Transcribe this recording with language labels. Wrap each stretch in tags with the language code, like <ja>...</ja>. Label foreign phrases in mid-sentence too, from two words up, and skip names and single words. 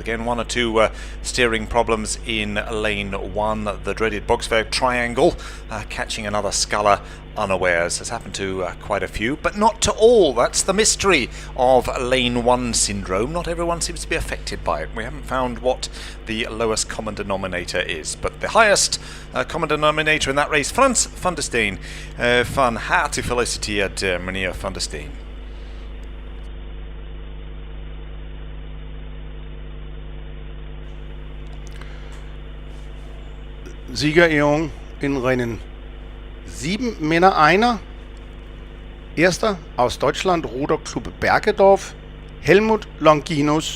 <en>Again, one or two steering problems in lane 1, the dreaded Bagsværd triangle, catching another sculler unawares. Has happened to quite a few, but not to all. That's the mystery of lane 1 syndrome. Not everyone seems to be affected by it. We haven't found what the lowest common denominator is, but the highest common denominator in that race, Frans van der Steen.</en> <nl>Van harte gefeliciteerd, meneer Van der Steen.</nl> <de>Siegerehrung in Rennen 7 Männer einer. Erster aus Deutschland, Ruderclub Bergedorf, Helmut Longinus.</de>